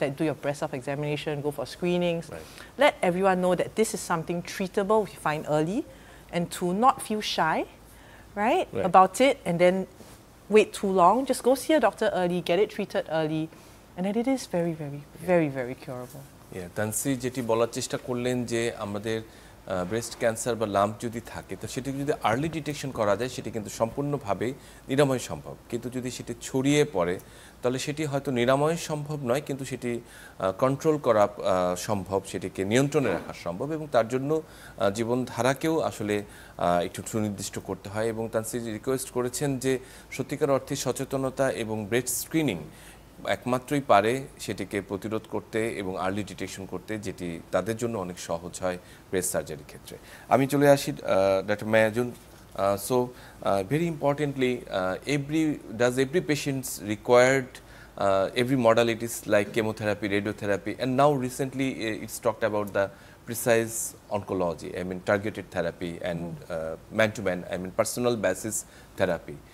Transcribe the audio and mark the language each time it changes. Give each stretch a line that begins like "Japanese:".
English: That do your breast self-examination, go for screenings. Right. Let everyone know that this is something treatable we find early, and to not feel shy, right, about it, and then wait too long. Just go see a doctor early, get it treated early, and then it is very, very, very, very curable.
Bangla: Yeah, তানসি যেটি বলার চেষ্টা করলেন যে আমাদের breast cancer বা lump যদি থাকে তো সেটি যদি আর্লি ডিটেকশন করা যায় সেটি কিন্তু সম্পূর্ণভাবে নিরাময় সম্ভব, কিন্তু যদি সেটি ছড়িয়ে পড়ে তাহলে সেটি হয়তো নিরাময় সম্ভব নয়, কিন্তু সেটি কন্ট্রোল করা সম্ভব, সেটিকে নিয়ন্ত্রণে রাখা সম্ভব, এবং তার জন্য জীবনধারাকেও আসলে একটু সুনির্দিষ্ট করতে হয়। এবং তানসি রিকোয়েস্ট করেছেন যে সত্যিকার অর্থে সচেতনতা এবং ব্রেস্ট স্ক্রিনিং একমাত্রই পারে সেটিকে প্রতিরোধ করতে এবং আর্লি ডিটেকশন করতে, যেটি তাদের জন্য অনেক সহজ হয় ব্রেস্ট সার্জারির ক্ষেত্রে। আমি চলে আসি doctor মায়াজুন।
English: So very importantly, does every patient required every modalities like chemotherapy, radiotherapy, and now recently it's talked about the precise oncology, I mean targeted therapy and man-to-man, I mean personal basis therapy.